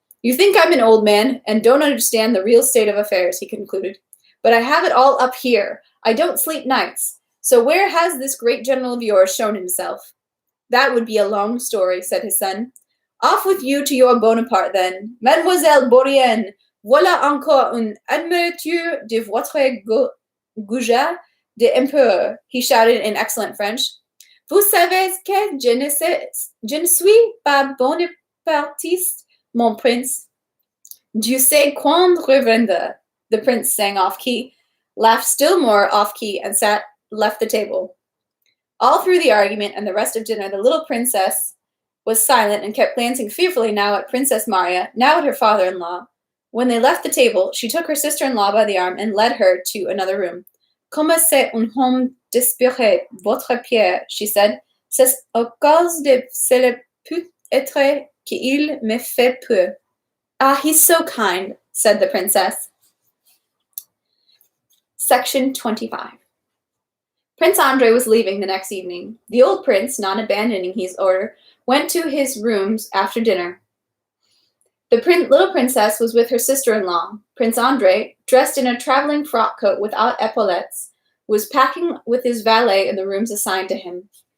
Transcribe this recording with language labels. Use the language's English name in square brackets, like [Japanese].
[English] You think I'm an old man and don't understand the real state of affairs, he concluded. But I have it all up here. I don't sleep nights. So where has this great general of yours shown himself? That would be a long story, said his son. Off with you to your Bonaparte, then. [French] Mademoiselle Bourienne, voilà encore une admirature de votre goujat d'empereur, [English] he shouted in excellent French. [French] Vous savez que je ne suis pas bonapartiste, mon prince. Dieu sait quand reviendra, [English] the prince sang off-key, laughed still more off-key, and left the table. All through the argument and the rest of dinner, the little princess was silent and kept glancing fearfully now at Princess Maria, now at her father-in-law. When they left the table, she took her sister-in-law by the arm and led her to another room. [French] Comme c'est un homme d'esprit, votre Pierre, [English] she said. [French] C'est à cause de cela peut-être qu'il me fait peur. [English] Ah, he's so kind, said the princess. Section 25. Prince Andrei was leaving the next evening. The old prince, not abandoning his order, went to his rooms after dinner. The little princess was with her sister-in-law. Prince Andrei, dressed in a traveling frock coat without epaulettes, was packing with his valet in the rooms assigned to him.